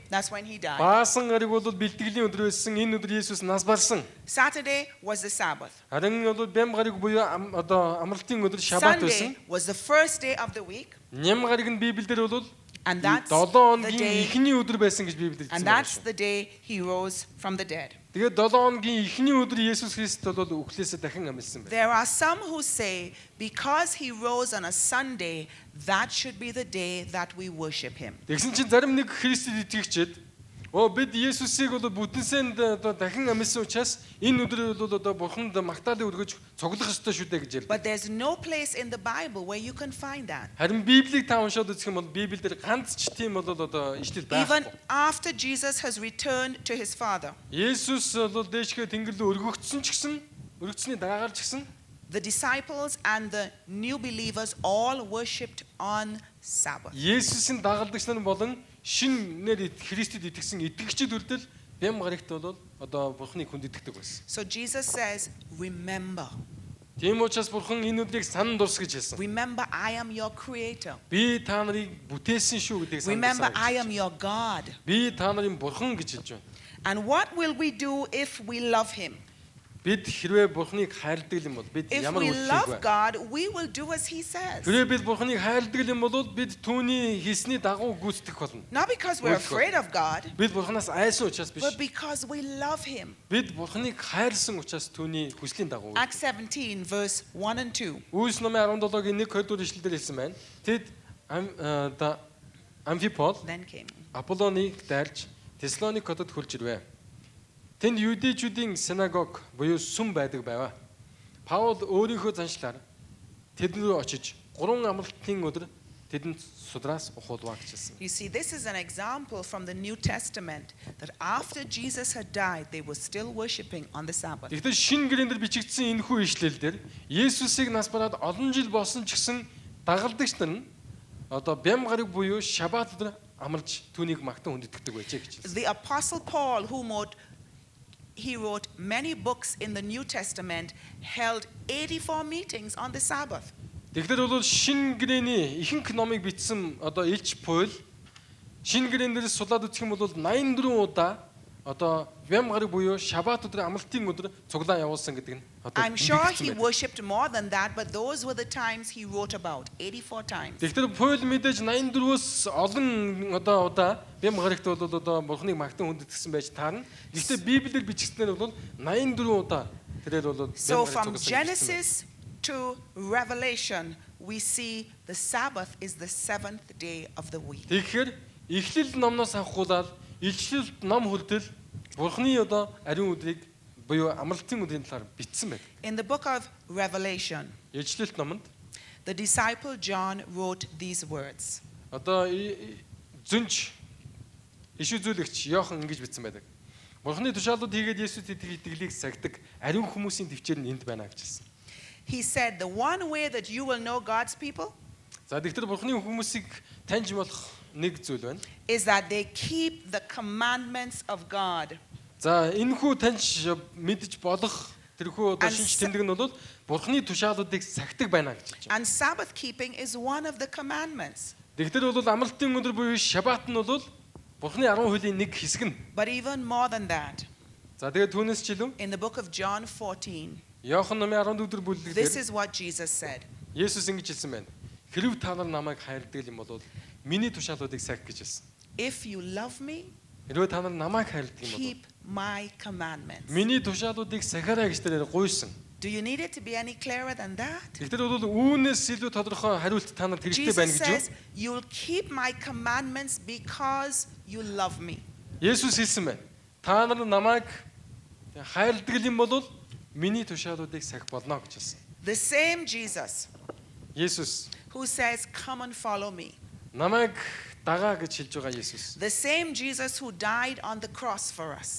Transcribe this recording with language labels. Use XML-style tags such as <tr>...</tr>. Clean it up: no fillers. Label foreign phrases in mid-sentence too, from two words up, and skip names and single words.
<en>That's when he died.</en> <mn>Баасан гариг бол бэлтгэлийн өдөр байсан. Энэ өдөр Есүс нас барсан.</mn> <en>Saturday was the Sabbath.</en> <mn>Харин бол бям гариг буюу одоо амралтын өдөр шабат байсан.</mn> <en>Sunday was the first day of the week.</en> <mn>Ням гариг нь Библиэлд бол</mn> <en>And that's</en> <mn>7</mn> <en>the</en> <mn>хоногийн</mn> <en>day.</en> <mn>эхний өдөр байсан гэж Библиэлд</mn> <en>And</en> <mn>хэлсэн</mn> <en>that's</en> <mn>байна.</mn> <en>the day he rose from the dead.</en> <mn>Тэгээд 7 хоногийн эхний өдөр Есүс Христ бол үхлээсээ дахин амьсан байна.</mn> <en>There are some who say because he rose on a Sunday, that should be the day that we worship him.</en> <mn>Тэгсэн чинь зарим нэг Христэд итгэгчид бид Есүсийг бол бүтэнсэнд одоо дахин амьсан учраас энэ өдөр бол одоо Бурханд магтаалын өргөж цуглах ёстой шүү дээ гэж ярьдаг.</mn> <en>But there's no place in the Bible where you can find that.</en> <mn>Харин Библийг та уншаад үзэх юм бол Библиэлд ганц ч тийм бол одоо ишлэл</mn> <en>Even</en> <mn>байхгүй.</mn> <en>after Jesus has returned to his Father,</en> <mn>Есүс бол дээшгээ тэнгэр рүү өргөгдсөн ч гэсэн өргөцсөний дараагаар ч гэсэн</mn> <en>the disciples and the new believers all worshipped on Sabbath.</en> <mn>Есүсийн дагалдагч нар болон шинээр Христэд итгэсэн итгэгчид үлдэл бям гарагт бол одоо Бурхныг хүндэтгдэг байсан.</mn> <en>So Jesus says, remember.</en> <mn>Тийм учраас Бурхан энэ өдрийг санан дурс гэж хэлсэн.</mn> <en>Remember, I am your creator.</en> <mn>Би та нарыг бүтээсэн шүү гэдгийг санан</mn> <en>Remember, I</en> <mn>дурсаа.</mn> <en>am your God.</en> <mn>Би та нарын Бурхан гэж хэлж байна.</mn> <en>And what will we do if we love him?</en> <mn>Бид хэрвээ Бурханыг хайрладаг юм бол бид</mn> <en>If</en> <mn>ямар</mn> <en>we</en> <mn>үйлчлэх</mn> <en>love</en> <mn>вэ?</mn> <en>God, we will do as he says.</en> <mn>Хэрвээ бид Бурханыг хайрладаг юм бол бид түүний хийсний дагуу гүйцэтгэх болно.</mn> <en>Not because we're afraid of God,</en> <mn>Бид Бурханаас айсан учраас биш.</mn> <en>but because we love him.</en> <mn>Бид Бурханыг хайрлсан учраас түүний хүслийн дагуу.</mn> <en>Acts 17, verse 1 and 2.</en> <mn>Үйлс номын 17-гийн 1-2 дугаар ишлэлээр хэлсэн байна. Тэд Амфипол,</mn> <en>Then came.</en> <mn>Аполлоныг дайлж Теслоник хотод хурж ирвэ. Тэнд юдэчүүдийн синагог буюу сүм байдаг байваа. Паул өөрийнхөө заншлаар тэд рүү очиж 3 амралтын өдөр тэдэнд судраас ухуулваа гэж хэлсэн.</mn> <en>You see, this is an example from the New Testament that after Jesus had died, they were still worshiping on the Sabbath.</en> <mn>Тэгэхээр шинэ гэрэн дээр бичигдсэн энэхүү ишлэл дээр Есүсийг нас бараад олон жил болсон ч гэсэн дагалдагч нар нь одоо бям гараг буюу шабат өдөр амарч түүнийг магтан хүндэтгдэг байжээ гэж хэлсэн.</mn> <en>The Apostle Paul, who wrote many books in the New Testament, held 84 meetings on the Sabbath.</en> <mn>Тэгэхээр бол шинэ гэрэний ихэнх номыг бичсэн одоо Илч Паул шинэ гэрэн дээр сулаад үзэх юм бол 84 удаа одоо бям гараг буюу шаббат өдөр амралтын өдөр цуглаан явуулсан гэдэг нь одоо</mn> <en>I'm sure he</en> <mn>тэмдэглэсэн байдаг.</mn> <en>worshipped more than that, but those were the times he wrote about, 84 times.</en> <mn>Тэгэхээр Паул мэдээж 84-өөс олон одоо удаа бям гарагт бол одоо бурхныг магтан хүндэтгсэн байж таарна. Гэхдээ Библиэр бичигдсэнээр бол 84 удаа тэрээр бол</mn> <en>So from Genesis to Revelation, we see the Sabbath is the seventh day of the week.</en> <mn>Тэгэхээр Эхлэл номноос авахгүйдаад илчлэлт ном хүртэл бурхны одоо ариун өдрийг буюу амралтын өдрийн талаар бичсэн байдаг.</mn> <en>In the book of Revelation,</en> <mn>Илчлэлт номонд</mn> <en>the disciple John wrote these words.</en> <mn>одоо зүнж иш үзүүлэгч Иохан ингэж бичсэн байдаг. Бурхны тушаалууд хийгээд Есүс итгэлийг сагдаг ариун хүмүүсийн төвчээр нь энд байна гэж хэлсэн.</mn> <en>He said, the one way that you will know God's people</en> <mn>За тэгэхээр бурхны хүмүүсийг таньж болох нэг зүйл байна.</mn> <en>is that they keep the commandments of God.</en> <mn>За энэхүү таньж мэдж болох тэрхүү одоо шинж тэмдэг нь бол бурхны тушаалуудыг сагдаг байна гэж хэлж байна.</mn> <en>And Sabbath keeping is one of the commandments.</en> <mn>Тэгэхээр бол амралтын өдөр буюу шаббат нь бол бурхны 10 хуулийн нэг хэсэг нь.</mn> <en>But even more than that,</en> <mn>За тэгээд түүнээс ч илүү</mn> <en>in the book of John 14,</en> <mn>Иохан номын 14-р бүлэг</mn> <en>this</en> <mn>дээр</mn> <en>is what Jesus said.</en> <mn>Есүс ингэж хэлсэн байна. Хэрв та нар намайг хайрдаг юм бол миний тушаалуудыг сах гэж хэлсэн.</mn> <en>If you love me,</en> <mn>Хэрвээ та нар намайг хайрдаг юм бол</mn> <en>keep my commandments.</en> <mn>миний тушаалуудыг сахаарай гэж тэрээр гуйсан.</mn> <en>Do you need it to be any clearer than that?</en> <mn>Тэгэхээр бол үүнээс илүү тодорхой хариулт та нарт хэрэгтэй байна</mn> <en>Jesus</en> <mn>гэж юу?</mn> <en>says, you'll keep my commandments because you love me.</en> <mn>Есүс хэлсэн байна. Та нар намайг хайрладаг юм бол миний тушаалуудыг сах болно гэж хэлсэн.</mn> <en>The same Jesus</en> <mn>Есүс</mn> <en>who says, come and follow me.</en> <mn>намайг дагаа гэж хэлж байгаа Есүс.</mn> <en>The same Jesus who died on the cross for us.</en>